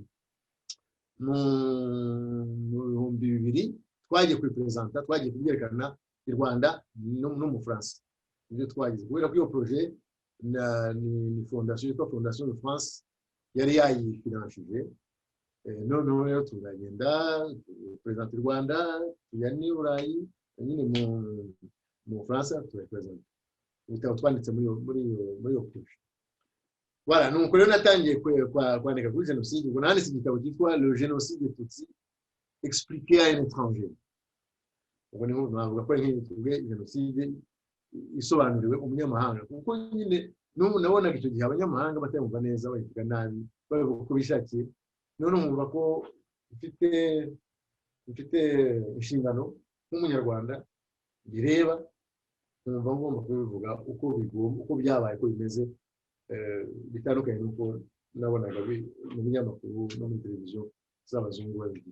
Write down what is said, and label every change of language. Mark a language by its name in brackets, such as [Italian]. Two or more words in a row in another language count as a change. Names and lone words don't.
[Kinyarwanda] 2000 twagiye kwipresenta twagiye kubyerekana i Rwanda no mu France ibyo twagize kubera ko iyo projet ni fondation yitwa Fondation de France yari yayifinanshije noneho rero turagenda presenter i Rwanda tujya ni Burayi nyine mu France turapresenta ibitabo twanditse muri iyo projet voilà nuko rero natangiye kwandika kuri jenoside ubwo nanditse igitabo cyitwa Le génocide des Tutsis expliqué à un étranger ubwo niho navuga ko nk'ibitubwe jenoside isobanuriwe umunyamahanga kuko nyine n'ubu nabonaga icyo gihe abanyamahanga batamva neza bayivuga nabi bavuga uko bishakiye none umva ko mfite inshingano nk'umunyarwanda bireba numva ngomba kubivuga uko byabaye ko bimeze bitandukanye n'uko nabonaga mu binyamakuru no muri televiziyo z'abazungu babigira